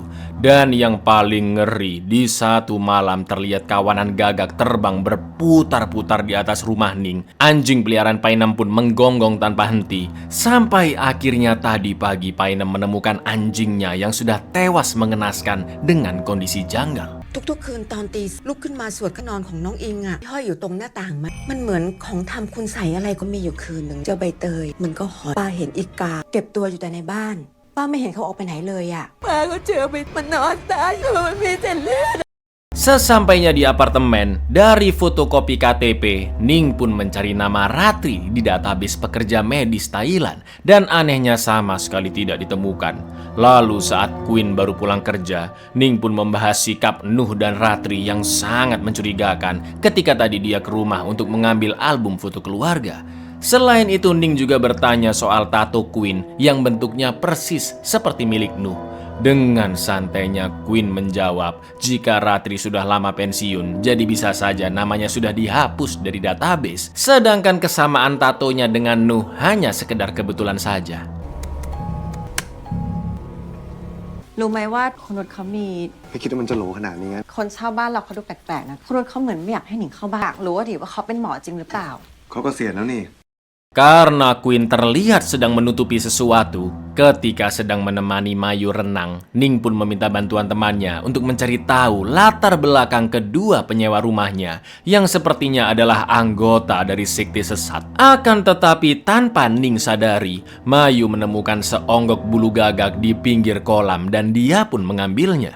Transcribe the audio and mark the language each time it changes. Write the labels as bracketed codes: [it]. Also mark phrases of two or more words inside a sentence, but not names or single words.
[id] Dan yang paling ngeri, di satu malam terlihat kawanan gagak terbang berputar-putar di atas rumah Ning. Anjing peliharaan Painem pun menggonggong tanpa henti. Sampai akhirnya tadi pagi Painem menemukan anjingnya yang sudah tewas mengenaskan dengan kondisi janggal. [th] ทุกๆคืนตอนตีลุกขึ้นมาสวดก็นอนของน้องอิงอ่ะห้อยอยู่ตรงหน้าต่างมันเหมือนของทำคุณใส่อะไรก็มีอยู่คืนหนึ่งเจอใบเตยมันก็หอนป้าเห็นอีกาเก็บตัวอยู่แต่ในบ้านป้าไม่เห็นเขาออกไปไหนเลยอ่ะป้าก็เจอมันนอนตายอยู่มันมีแต่เลือด [id] Sesampainya di apartemen, dari fotokopi KTP, Ning pun mencari nama Ratri di database pekerja medis Thailand dan anehnya sama sekali tidak ditemukan. Lalu saat Queen baru pulang kerja, Ning pun membahas sikap Nuh dan Ratri yang sangat mencurigakan ketika tadi dia ke rumah untuk mengambil album foto keluarga. Selain itu, Ning juga bertanya soal tato Queen yang bentuknya persis seperti milik Nuh. Dengan santainya Queen menjawab jika Ratri sudah lama pensiun, jadi bisa saja namanya sudah dihapus dari database. Sedangkan kesamaan tatonya dengan Nuh hanya sekedar kebetulan saja. [th] รู้ไหมว่าคุณนุชเขามี ไม่คิดว่ามันจะโหลขนาดนี้ คนเช่าบ้านเราเขาดูแปลกๆนะคุณนุชเขาเหมือนไม่อยากให้หนิงเข้าบ้านอยากรู้ว่าดิว่าเขาเป็นหมอจริงหรือเปล่า เขาก็เสียแล้วนี่ [id] Karena Queen terlihat sedang menutupi sesuatu ketika sedang menemani Mayu renang, Ning pun meminta bantuan temannya untuk mencari tahu latar belakang kedua penyewa rumahnya yang sepertinya adalah anggota dari sekte sesat. Akan tetapi tanpa Ning sadari, Mayu menemukan seonggok bulu gagak di pinggir kolam dan dia pun mengambilnya.